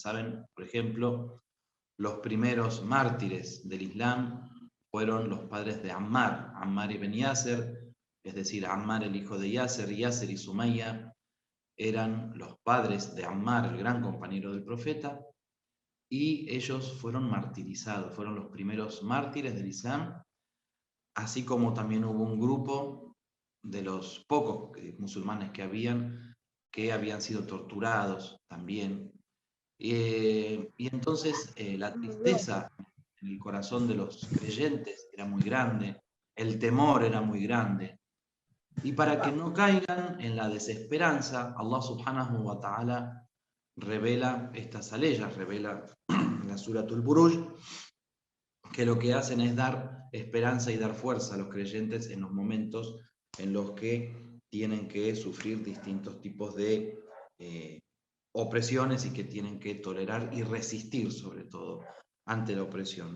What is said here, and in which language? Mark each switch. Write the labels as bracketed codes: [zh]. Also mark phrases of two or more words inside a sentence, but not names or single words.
[es] Saben, por ejemplo, los primeros mártires del Islam fueron los padres de Ammar, Ammar ibn Yasser, es decir, Ammar el hijo de Yasser, Yasser y Sumayya eran los padres de Ammar, el gran compañero del profeta, y ellos fueron martirizados, fueron los primeros mártires del Islam, así como también hubo un grupo de los pocos musulmanes que habían sido torturados también. Y entonces la tristeza en el corazón de los creyentes era muy grande, el temor era muy grande. Y para que no caigan en la desesperanza, [ar] الله سبحانه وتعالى [es] revela estas aleyas, revela la Suratul Buruj, que lo que hacen es dar esperanza y dar fuerza a los creyentes en los momentos en los que tienen que sufrir distintos tipos de opresiones, y que tienen que tolerar y resistir sobre todo ante la opresión.